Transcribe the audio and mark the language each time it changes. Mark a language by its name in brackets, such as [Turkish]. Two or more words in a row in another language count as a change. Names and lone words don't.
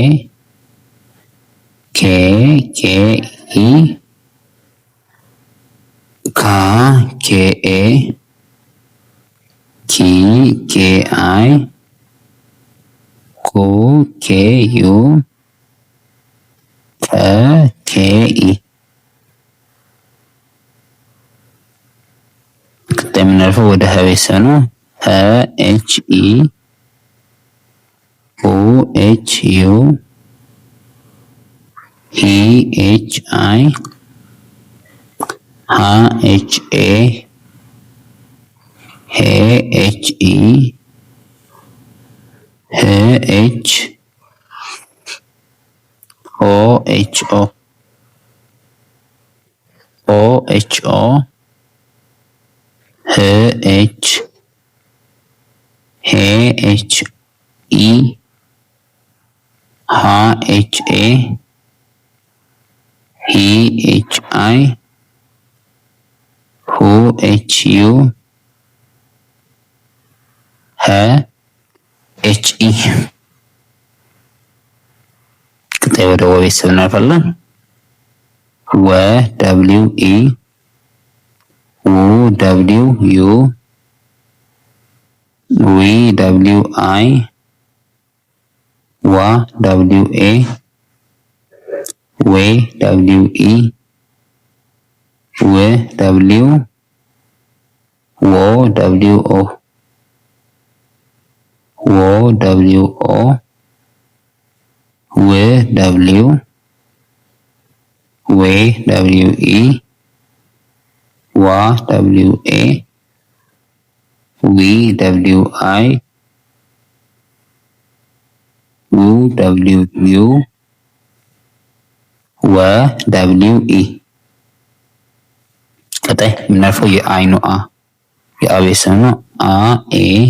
[English] K K E K K A K K I K K U K K E [Amharic] ቀጣይ የምናልፈው ወደ ሀ ቤተሰብ ነው። ሀ [English] H E ሁ H U ሂ H I ሃ H A ሄ H E ህ ኤች O H O O H O ህ ኤች ሄ H E ሃ H A ሂ H I ሁ H U [Amharic] ሀ [English] H E። [Amharic] ቀጣይ ወደ ወ ቤተሰብ እናልፋለን። ወ [English] W E [Amharic] ው [English] W U [Amharic] ዊ [English] W I [Amharic] ዋ [English] W A ዌ W E ው ደብሊው ዎ W O ዎ W O ው ደብሊው ዌ W E ዋ W A ዊ W I ው W U ወ W E። [Amharic] ቀጣይ የምናልፈው የአይኑ አ የአ ቤተሰብ ነው። አ ኤ